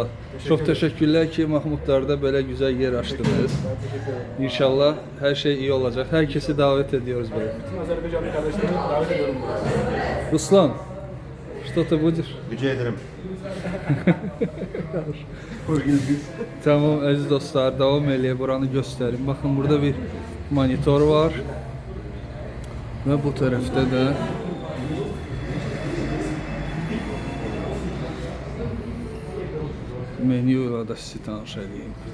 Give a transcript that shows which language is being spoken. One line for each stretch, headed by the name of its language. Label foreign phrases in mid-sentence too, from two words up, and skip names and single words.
Turkish: Çok teşekkürler ki Mahmudlar'da böyle güzel yer açtınız. Ben teşekkür ederim. İnşallah her şey iyi olacak. Herkesi davet ediyoruz böyle. Bütün Azerbaycanlı kardeşlerimi davet ediyorum buraya.
Russian: Ruslan, что-то будешь?
Turkish: Rica ederim.
Azerbaijani: Tamam əziz dostlar, davam eləyə buranı göstərim. Baxın, burada bir monitor var. Və bu tərəfdə də menyu ilə də sizi tanış edeyim.